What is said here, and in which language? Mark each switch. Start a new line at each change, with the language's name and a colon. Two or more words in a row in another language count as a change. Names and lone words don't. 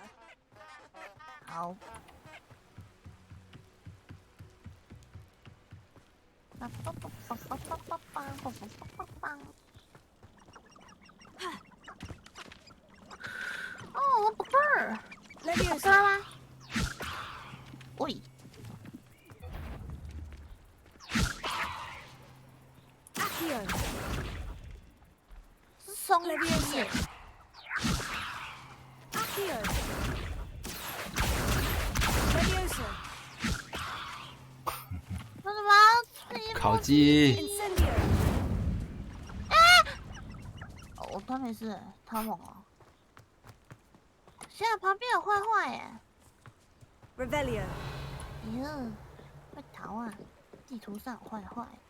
English: Ow. Oh, a bird. Leviosa! Oi. Accio! Leviosa! Accio! Leviosa!
Chinese: 为什么？烤鸡。
English: Incendio!
Chinese: 哦，他没事，他猛哦。现在旁边有坏坏耶。
English: Revelio!
Chinese: 咦，快逃啊！地图上有坏坏。